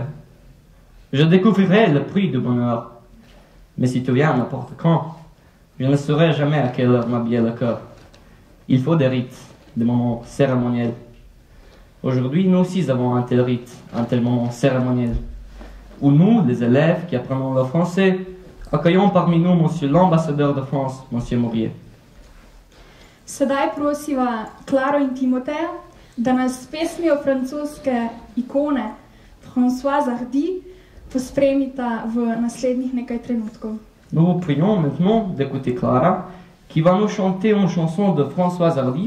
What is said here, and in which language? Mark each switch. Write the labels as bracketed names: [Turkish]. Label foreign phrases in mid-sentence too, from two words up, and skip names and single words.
[French] Je découvrirai le prix du bonheur. Mais si tu viens n'importe quand, je ne saurai jamais à quelle heure m'habiller le cœur. Il faut des rites, des moments cérémoniels. Aujourd'hui, nous aussi avons un tel rite, un tel moment cérémoniel, où nous, les élèves qui apprenons le français, accueillons parmi nous monsieur l'ambassadeur de France, monsieur Morier. [Slovenian] Sedaj prosiva Klaro in Timoteja, da nas s pesmijo francoske ikone François Hardy pospremita v naslednjih nekaj trenutkov. [French] Nous vous prions maintenant d'écouter Clara, qui va nous chanter une chanson de François Hardy.